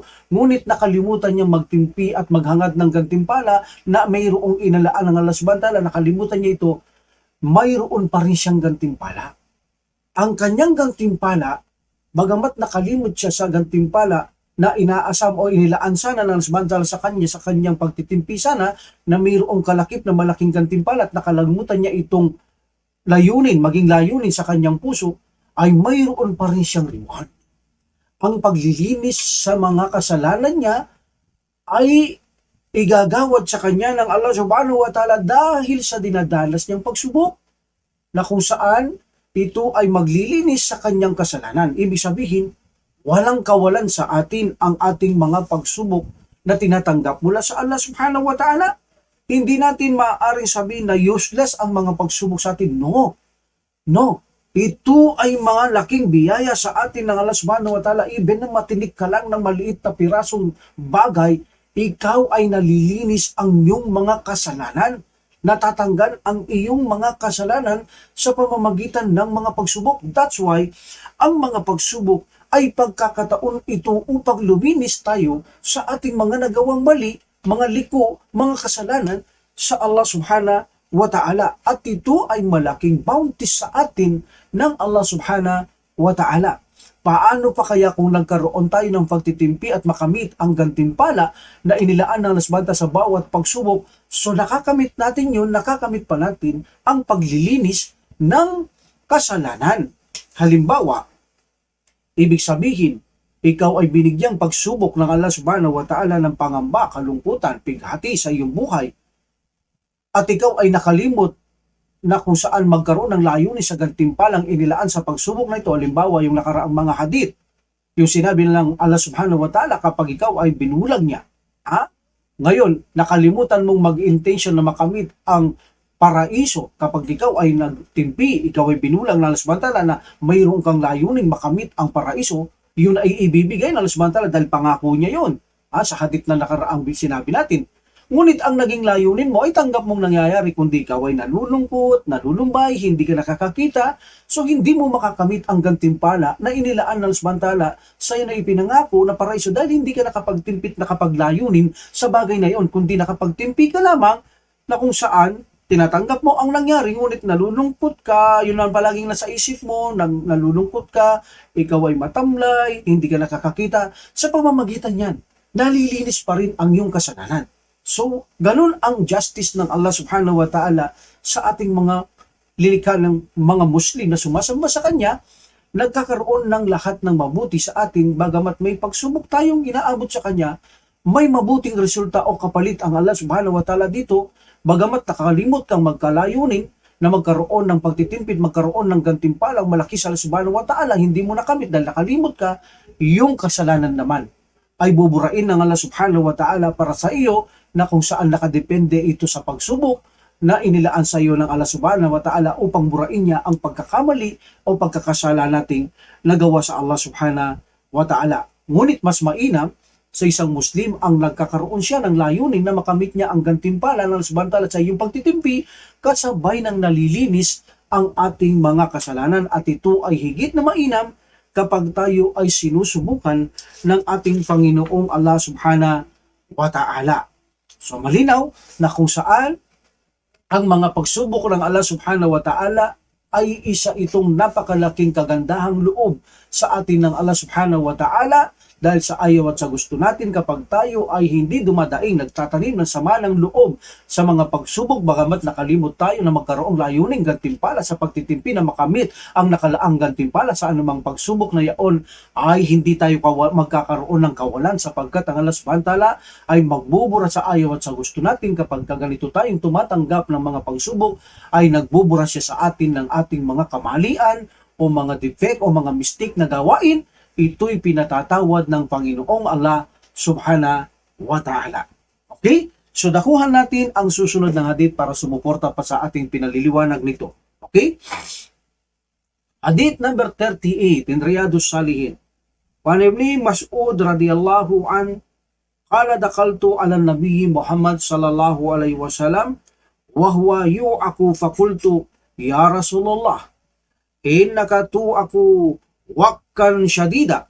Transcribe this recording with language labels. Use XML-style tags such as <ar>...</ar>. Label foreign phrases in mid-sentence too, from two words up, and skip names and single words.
<tl>Ngunit nakalimutan niya magtimpi at maghangad ng gantimpala na mayroong inalaan ng</tl> <ar>الله سبحانه وتعالى,</ar> <tl>nakalimutan niya ito, mayroon pa rin siyang gantimpala. Ang kanyang gantimpala, bagamat nakalimot siya sa gantimpala na inaasam o inilaan sana ng</tl> <ar>الله سبحانه وتعالى</ar> <tl>sa kanya, sa kanyang pagtitimpi sana, na mayroong kalakip na malaking gantimpala at nakalimutan niya itong maging layunin sa kanyang puso, ay mayroon pa rin siyang reward. Ang paglilinis sa mga kasalanan niya ay igagawad sa kanya ng</tl> <ar>الله سبحانه وتعالى</ar> <tl>dahil sa dinadalas niyang pagsubok, na kung saan ito ay maglilinis sa kanyang kasalanan. Ibig sabihin, walang kawalan sa atin ang ating mga pagsubok na tinatanggap mula sa</tl> <ar>الله سبحانه وتعالى.</ar> <tl>Hindi natin maaaring sabihin na useless ang mga pagsubok sa atin. No. Ito ay mga laking biyaya sa atin ng</tl> <ar>الله سبحانه وتعالى.</ar> <tl>Even na matinik ka lang ng maliit na pirasong bagay, ikaw ay nalilinis ang iyong mga kasalanan. Natatanggal ang iyong mga kasalanan sa pamamagitan ng mga pagsubok.</tl> <en>That's why,</en> <tl>ang mga pagsubok ay pagkakataon ito upang luminis tayo sa ating mga nagawang mali, mga liko, mga kasalanan sa</tl> <ar>الله سبحانه وتعالى.</ar> <tl>At ito ay malaking bounty sa atin ng</tl> <ar>الله سبحانه وتعالى.</ar> <tl>Paano pa kaya kung nagkaroon tayo ng pagtitimpi at makamit ang gantimpala na inilaan ng</tl> <ar>الله سبحانه وتعالى</ar> <tl>sa bawat pagsubok? So nakakamit natin yun, nakakamit pa natin ang paglilinis ng kasalanan. Halimbawa, ibig sabihin, ikaw ay binigyang pagsubok ng</tl> <ar>الله سبحانه وتعالى</ar> <tl>ng pangamba, kalungkutan, pighati sa iyong buhay, at ikaw ay nakalimot na kung saan magkaroon ng layunin sa gantimpalang inilaan sa pagsubok na ito. Halimbawa, yung nakaraang mga hadith, yung sinabi ng</tl> <ar>الله سبحانه وتعالى</ar> <tl>kapag ikaw ay binulag niya. Ngayon, nakalimutan mong mag-intention na makamit ang paraiso kapag ikaw ay nagtimpi, ikaw ay binulang ng</tl> <ar>الله سبحانه وتعالى</ar> <tl>na mayroon kang layunin makamit ang paraiso, yun ay ibibigay ng</tl> <ar>الله سبحانه وتعالى</ar> <tl>dahil pangako niya yun. Sa hadith na nakaraang sinabi natin. Ngunit ang naging layunin mo ay tanggap mong nangyayari, kundi ikaw ay nalulungkot, nalulumbay, hindi ka nakakakita, so hindi mo makakamit ang gantimpala na inilaan ng</tl> <ar>الله سبحانه وتعالى</ar> <tl>sa iyo na ipinangako na paraiso dahil hindi ka nakapagtimpit, nakapaglayunin sa bagay na yon, kundi nakapagtimpi ka lamang na kung saan tinatanggap mo ang nangyari, ngunit nalulungkot ka, yun ang palaging nasa isip mo, nalulungkot ka, ikaw ay matamlay, hindi ka nakakakita. Sa pamamagitan yan, nalilinis pa rin ang iyong kasalanan. So, ganun ang justice ng</tl> <ar>الله سبحانه وتعالى</ar> <tl>sa ating mga lilikha ng mga Muslim na sumasamba sa Kanya. Nagkakaroon ng lahat ng mabuti sa atin, bagamat may pagsubok tayong inaabot sa Kanya, may mabuting resulta o kapalit ang</tl> <ar>الله سبحانه وتعالى</ar> <tl>dito. Bagamat nakakalimot kang magkalayunin na magkaroon ng pagtitimpid, magkaroon ng gantimpalang malaki sa</tl> <ar>الله سبحانه وتعالى,</ar> <tl>hindi mo nakamit dahil nakalimot ka, yung kasalanan naman ay buburain ng</tl> <ar>الله سبحانه وتعالى</ar> <tl>para sa iyo, na kung saan nakadepende ito sa pagsubok na inilaan sa iyo ng</tl> <ar>الله سبحانه وتعالى</ar> <tl>upang burain niya ang pagkakamali o pagkakasala nating nagawa sa</tl> <ar>الله سبحانه وتعالى.</ar> <tl>Ngunit mas mainam sa isang Muslim ang nagkakaroon siya ng layunin na makamit niya ang gantimpala ng</tl> <ar>الله سبحانه وتعالى</ar> <tl>sa iyong pagtitimpi, kasabay ng nalilinis ang ating mga kasalanan, at ito ay higit na mainam kapag tayo ay sinusubukan ng ating Panginoong</tl> <ar>الله سبحانه وتعالى.</ar> <tl>So malinaw na kung saan ang mga pagsubok ng</tl> <ar>الله سبحانه وتعالى</ar> <tl>ay isa itong napakalaking kagandahang loob sa atin ng</tl> <ar>الله سبحانه وتعالى,</ar> <tl>dahil sa ayaw at sa gusto natin kapag tayo ay hindi dumadaing, nagtatanim ng sama ng loob sa mga pagsubok, bagamat nakalimot tayo na magkaroong layuning gantimpala sa pagtitimpi na makamit ang nakalaang gantimpala sa anumang pagsubok na yaon, ay hindi tayo magkakaroon ng kawalan, sapagkat ang</tl> <ar>الله سبحانه وتعالى</ar> <tl>ay magbubura sa ayaw at sa gusto natin. Kapag ganito tayong tumatanggap ng mga pagsubok, ay nagbubura siya sa atin ng ating mga kamalian o mga defect o mga mistake na gawain. Ito'y pinatatawad ng Panginoong</tl> <ar>الله سبحانه وتعالى.</ar> <tl>Okay? So dakuhan natin ang susunod ng hadith para sumuporta pa sa ating pinaliliwanag nito.</tl> <en>Okay? Hadith number 38 in Riyadus Salihin.</en> <ar>وابن مسعود رضي الله عن قال دخلت على نبي محمد صلى الله عليه وسلم وهو يوعك فقلت يا رسول الله إنك توعك وعكا شديدا.</ar>